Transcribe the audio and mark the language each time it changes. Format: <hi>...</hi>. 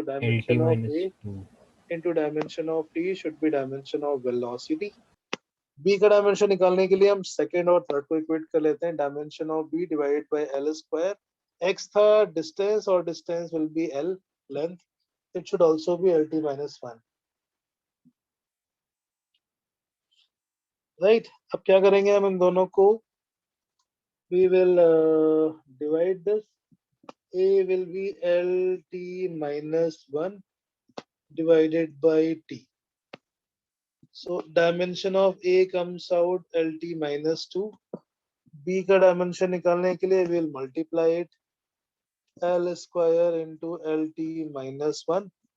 <en>LT dimension of minus A 2. into dimension of t should be dimension of velocity.</en> <hi>B का dimension निकालने के लिए हम second और थर्ड को इक्वेट कर लेते हैं.</hi> <en>Dimension of B divided by L square. X था distance और distance will be L length. It should also be LT minus 1. Right.</en> <hi>अब क्या करेंगे हम इन दोनों को?</hi> <en>We will divide this A will be LT minus 1 divided by T. So dimension of A comes out LT minus 2. B का dimension</en> <hi>निकालने के लिए</hi> <en>we'll multiply it L square into LT minus 1.</en>